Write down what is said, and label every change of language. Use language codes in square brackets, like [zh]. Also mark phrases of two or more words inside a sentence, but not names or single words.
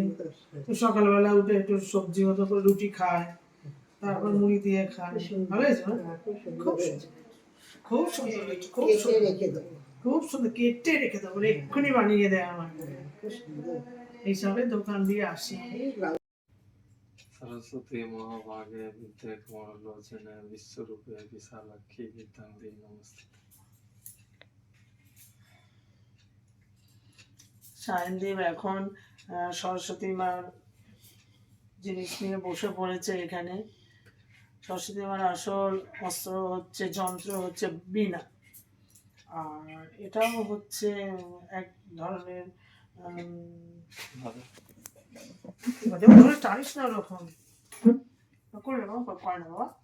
[bn] তো সকালবেলা উঠে একটু সবজি মতো করে রুটি খায়, তারপর মুড়ি দিয়ে খায়। ভালো হয়েছে? খুব সুন্দর, খুব সুন্দর হয়েছে, খুব সুন্দর, খুব সুন্দর। কেটে রেখে দেবো, এক্ষুনি বানিয়ে দেয় আমার। এইসবের দোকান দিয়ে আসি। [sa] सरस्वती महाभागे विद्ये कमलोचने विश्वरूपे विशालाक्षी विद्यां नमस्ते। [bn] সায়নদীপ এখন সরস্বতী মার জিনিস নিয়ে বসে পড়েছে এখানে। সরস্বতী মার আসল অস্ত্র হচ্ছে, যন্ত্র হচ্ছে বীণা। আর এটাও হচ্ছে এক ধরনের টানিস না ওরকম করে বাবা, করে না বাবা।